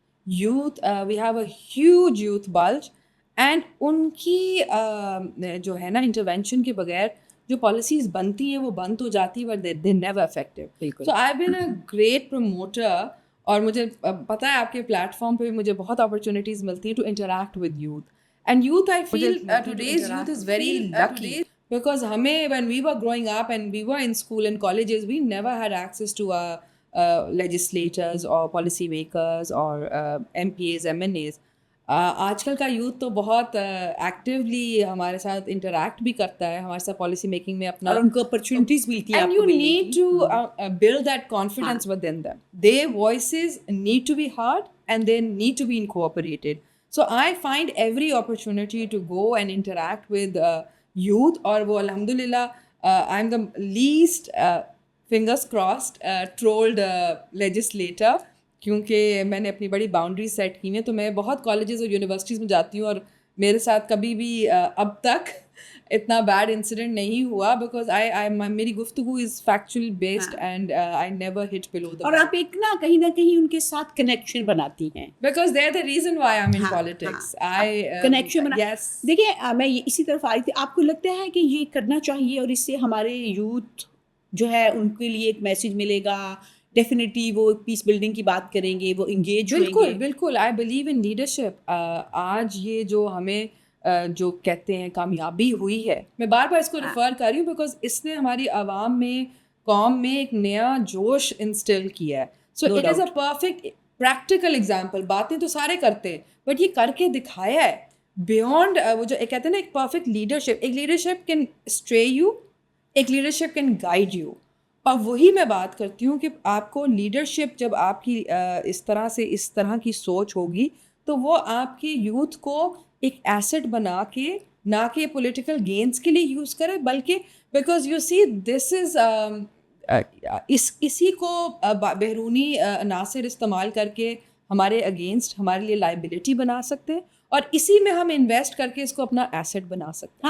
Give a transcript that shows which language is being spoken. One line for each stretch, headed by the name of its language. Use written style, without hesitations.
English: youth, we have a huge youth bulge, and
Urdu: ان کی جو ہے نا انٹرونشن کے بغیر جو پالیسیز بنتی ہیں وہ بند تو جاتی,
English: But they never affected. So I been a great promoter,
Urdu: اور مجھے پتہ ہے آپ کے پلیٹ فارم پہ مجھے بہت اپرچونیٹیز ملتی ہیں
English: To interact with youth. And youth, I feel today's youth is very lucky, because when we were growing up and we were in school and colleges, we never had access to legislators or policy makers or MPs, MNAs.
Urdu: آج کل کا youth تو بہت actually ہمارے ساتھ interact بھی کرتا ہے, ہمارے ساتھ پالیسی میکنگ میں اپنا, اور ان کو اپرچونیٹیز ملتی ہیں.
English: and you need to build that confidence within them. Their voices need to be heard and they need to be incorporated. So I find every opportunity to go and interact with youth,
Urdu: اور وہ الحمدللہ
English: I'm the least fingers crossed trolled legislator,
Urdu: کیونکہ میں نے اپنی بڑی boundary set کی ہیں. تو میں بہت کالجز اور یونیورسٹیز میں جاتی ہوں, اور میرے ساتھ کبھی بھی اب تک اتنا بیڈ انسیڈنٹ نہیں ہوا, بیکاز میری گفتگو
English: Is factual based and I never hit below the.
Urdu: اور آپ ایک نا کہیں ان کے ساتھ کنیکشن بناتی ہیں,
English: Because they are the reason why I am in politics.
Urdu: Connection دیکھیں میں اسی طرف آ رہی تھی. آپ کو لگتا ہے کہ یہ کرنا چاہیے اور اس سے ہمارے یوتھ جو ہے ان کے لیے ایک میسج ملے گا, ڈیفینیٹلی وہ پیس بلڈنگ کی بات کریں گے, وہ انگیج ہوئیں گے؟
English: بالکل I believe in leadership.
Urdu: آج یہ جو ہمیں جو کہتے ہیں کامیابی ہوئی ہے, میں بار بار اس کو ریفر کر رہی ہوں بیکاز اس نے ہماری عوام میں, قوم میں ایک نیا جوش انسٹل کیا ہے.
English: So it is a perfect practical example.
Urdu: باتیں تو سارے کرتے ہیں بٹ یہ کر کے دکھایا ہے بیونڈ وہ جو کہتے ہیں نا ایک پرفیکٹ لیڈرشپ.
English: ایک leadership can stray you, ایک leadership can guide you.
Urdu: اور وہی میں بات کرتی ہوں کہ آپ کو لیڈرشپ جب آپ کی اس طرح کی سوچ ہوگی تو وہ آپ کی یوتھ کو ایک ایسٹ بنا کے, نہ کہ پولیٹیکل گینز کے لیے یوز کرے, بلکہ
English: because you see this is
Urdu: اسی کو بیرونی عناصر استعمال کر کے ہمارے اگینسٹ ہمارے لیے لائبلٹی بنا سکتے ہیں, اور اسی میں ہم انویسٹ کر کے اس کو اپنا ایسٹ بنا سکتے ہیں.